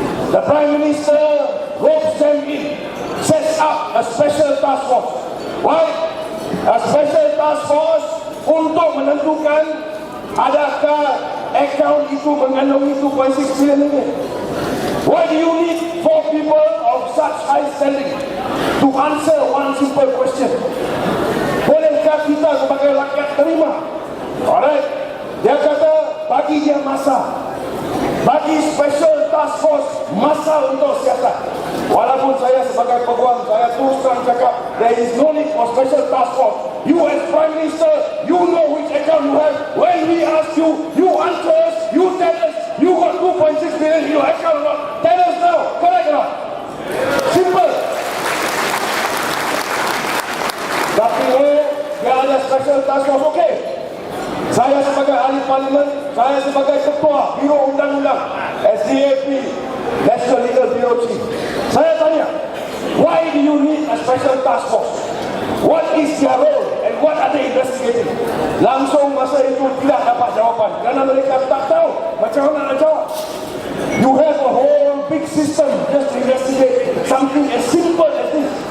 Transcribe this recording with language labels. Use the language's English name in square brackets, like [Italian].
[English] The Prime Minister ropes them in, sets up a special task force. Why? [Malay] A special task force untuk menentukan adakah akaun itu mengandungi 2.6 billion ini. [English] Why do you need 4 people of such high standing to answer one simple question? [Malay] Bolehkah kita sebagai rakyat terima? Alright. Dia kata, bagi dia masa. Bagi [English] special task force [Malay] masa untuk siasat. Walaupun saya sebagai peguam, saya terus terang cakap, [English] there is no need for special task force. You as Prime Minister, you know which account you have. When we ask you, you answer us, you tell us, you got 2.6 billion in your account or not. Tell us now, correct or not? Simple. [Malay] Tapi dia ada special task force, okay. Saya sebagai ahli parlimen, saya sebagai ketua Biro Undang-Undang SDAP, National Legal Bureau Chief, saya tanya, [English] why do you need a special task force? What is their role and what are they investigating? [Malay] Langsung masa itu tidak dapat jawapan kerana mereka tak tahu macam mana nak jawab. [English] You have a whole big system just to investigate something as simple as this.